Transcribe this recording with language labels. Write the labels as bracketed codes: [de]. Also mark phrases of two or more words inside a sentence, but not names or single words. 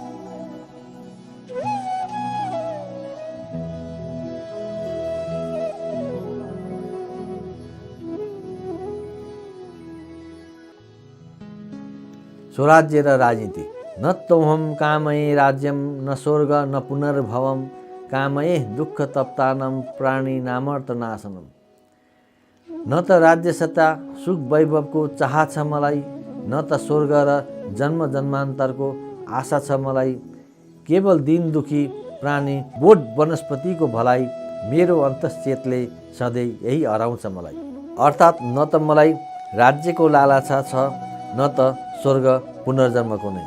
[ne] स्वराज्य र राजनीति। [sa] न तोहम कामये राज्यम न स्वर्ग न पुनर्भवम कामये दुःख तप्तानम प्राणी नामर्थ नाशनम। [ne] न त राज्य सत्ता सुख वैभवको चाह छ मलाई, न त स्वर्ग र जन्म जन्मान्तरको आशा छ मलाई। केवल दिन दुखी प्राणी, बोट वनस्पतिको भलाइ मेरो अन्तश्चेतले सधैँ यही हराउँछ मलाई। अर्थात् न त मलाई राज्यको लालसा छ न त स्वर्ग पुनर्जन्मको नै।